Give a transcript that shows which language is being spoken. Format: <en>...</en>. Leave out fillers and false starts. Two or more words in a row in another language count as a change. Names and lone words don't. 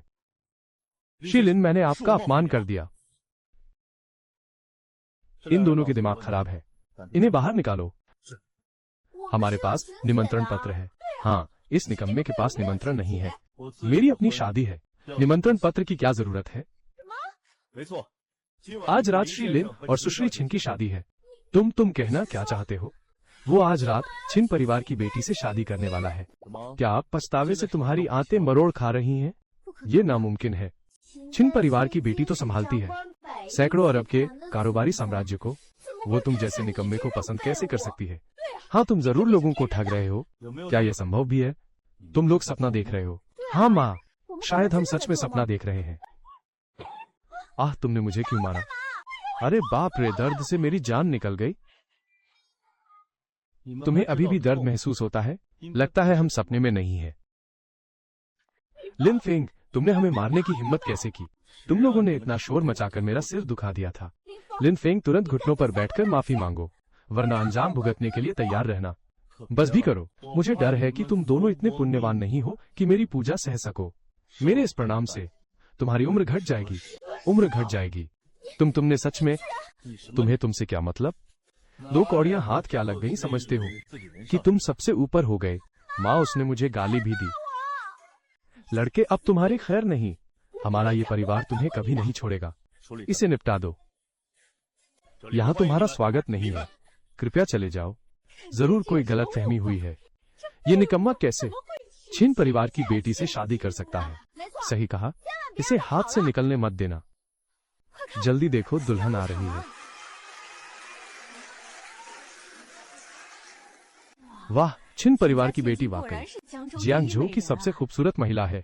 <hi>शीलिन, मैंने आपका अपमान कर दिया। इन दोनों के दिमाग खराब है। इन्हें बाहर निकालो। हमारे पास निमंत्रण पत्र है। हाँ, इस निकम्मे के पास निमंत्रण नहीं है। मेरी अपनी शादी है, निमंत्रण पत्र की क्या जरूरत है?</hi> <zh>没错，今晚</zh> <hi>आज रात श्री लिन और सुश्री छिन की शादी है। तुम कहना क्या चाहते हो? वो आज रात छिन परिवार की बेटी से शादी करने वाला है।</hi> <zh>怎么？</zh> <hi>क्या आप पछतावे से तुम्हारी आंतें मरोड़ खा रही हैं? ये नामुमकिन है। छिन परिवार की बेटी तो संभालती है सैकड़ों अरब के कारोबारी साम्राज्य को। वो तुम जैसे निकम्मे को पसंद कैसे कर सकती है? हाँ, तुम जरूर लोगों को ठग रहे हो।</hi> <zh>有没有</zh> <hi>क्या यह संभव भी है? तुम लोग सपना देख रहे हो। हाँ माँ, शायद हम सच में सपना देख रहे हैं। आह, तुमने मुझे क्यों मारा? अरे बाप रे, दर्द से मेरी जान निकल गई।</hi> <zh>你们</zh> <hi>तुम्हें</hi> <zh>还知</zh> <hi>अभी</hi> <zh>道</zh> <hi>भी दर्द</hi> <zh>痛</zh> <hi>महसूस होता है? लगता है हम सपने में नहीं है। लिन फेंग, तुमने हमें मारने की हिम्मत कैसे की? तुम लोगों ने इतना शोर मचाकर मेरा सिर दुखा दिया था। लिन फेंग, तुरंत घुटनों पर बैठकर माफी मांगो, वरना अंजाम भुगतने के लिए तैयार रहना। बस भी करो। मुझे डर है कि तुम दोनों इतने पुण्यवान नहीं हो कि मेरी पूजा सह सको। मेरे इस प्रणाम से तुम्हारी उम्र घट जाएगी। उम्र घट जाएगी। तुमने सच में,</hi> <zh>你什么</zh> <hi>तुम्हें तुमसे क्या मतलब? दो कौड़ियां हाथ क्या लग गई समझते हो</hi> <zh>自己人</zh> <hi>कि</hi> <zh>上</zh> <hi>तुम सबसे ऊपर हो गए। माँ, उसने मुझे गाली भी दी। लड़के, अब तुम्हारी खैर नहीं। हमारा ये परिवार तुम्हें कभी नहीं छोड़ेगा।</hi> <zh>处理</zh> <hi>इसे निपटा दो।</hi> <zh>这里</zh> <hi>यहाँ</hi> <zh>欢迎</zh> <hi>तुम्हारा</hi> <zh>你们</zh> <hi>स्वागत नहीं है। कृपया चले जाओ। जरूर कोई गलत फहमी हुई है। ये निकम्मा कैसे छिन परिवार की बेटी से शादी कर सकता है? सही कहा। इसे हाथ से निकलने मत देना। जल्दी देखो, दुल्हन आ रही है। वाह, छिन परिवार की बेटी वाकई जियांगझो की सबसे खूबसूरत महिला है।</hi>